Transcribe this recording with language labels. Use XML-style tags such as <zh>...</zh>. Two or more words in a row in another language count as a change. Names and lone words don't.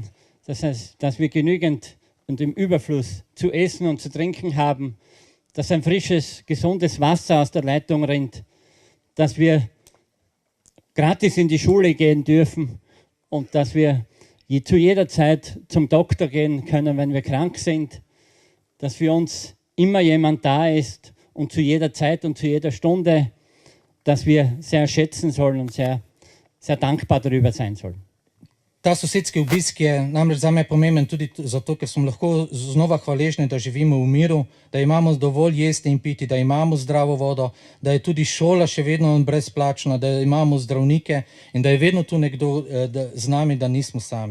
<de>Dankbar sein, dass wir genügend und im Überfluss zu essen und zu trinken haben, dass ein frisches, gesundes Wasser aus der Leitung rinnt, dass wir gratis in die Schule gehen dürfen und dass wir zu jeder Zeit zum Doktor gehen können, wenn wir krank sind, dass für uns immer jemand da ist und zu jeder Zeit und zu jeder Stunde, dass wir sehr schätzen sollen und sehr, sehr dankbar darüber sein sollen.</de> <sl>Ta sosedski obisk je namreč zame pomemben tudi zato, ker smo lahko znova hvaležni, da živimo v miru, da imamo dovolj jesti in piti, da imamo zdravo vodo, da je tudi šola še vedno brezplačna, da imamo zdravnike in da je vedno tu nekdo z nami, da nismo sami.</sl>